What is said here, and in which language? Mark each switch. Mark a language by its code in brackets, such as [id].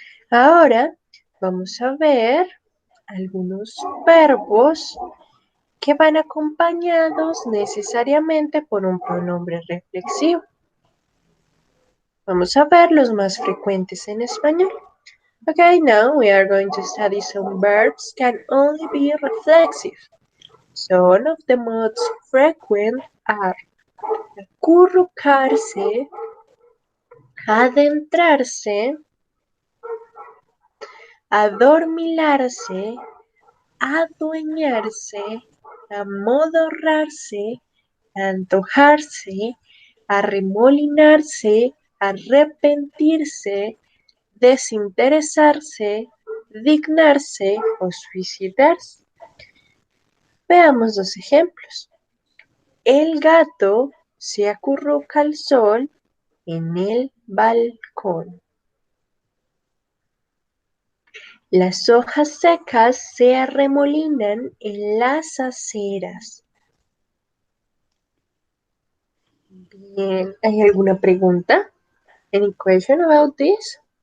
[es] Ahora vamos a ver algunos verbos que van acompañados necesariamente por un pronombre reflexivo. Vamos a ver los más frecuentes en español. [en] Okay, now we are going to study some verbs can only be reflexive. Some of the most frequent are [es] acurrucarse, adentrarse, adormilarse, adueñarse, amodorrarse, antojarse, arremolinarse, arrepentirse, desinteresarse, dignarse o suicidarse. Veamos dos ejemplos. El gato se acurruca al sol en el balcón. Las hojas secas se arremolinan en las aceras. Bien, ¿hay alguna pregunta? [en] Any question about this?